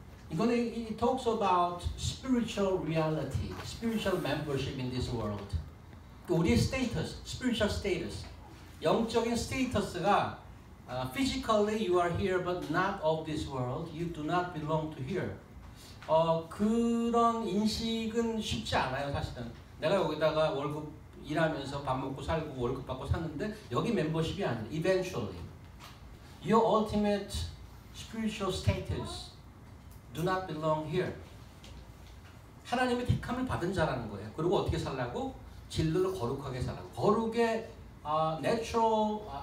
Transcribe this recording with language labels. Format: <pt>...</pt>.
<en>이거는 it talks about spiritual reality, spiritual membership in this world. 우리의 status, spiritual status,</en> <ko>영적인 스테이터스가</ko> <en>physically you are here but not of this world, you do not belong to here.</en> <ko>그런 인식은 쉽지 않아요. 사실은 내가 여기다가 월급 일하면서 밥 먹고 살고 월급 받고 샀는데 여기 멤버십이 아니에요.</ko> <en>Eventually, your ultimate spiritual status do not belong here.</en> <ko>하나님의 택함을 받은 자라는 거예요. 그리고 어떻게 살라고? 진리를 거룩하게 살라고. 거룩의 natural</ko>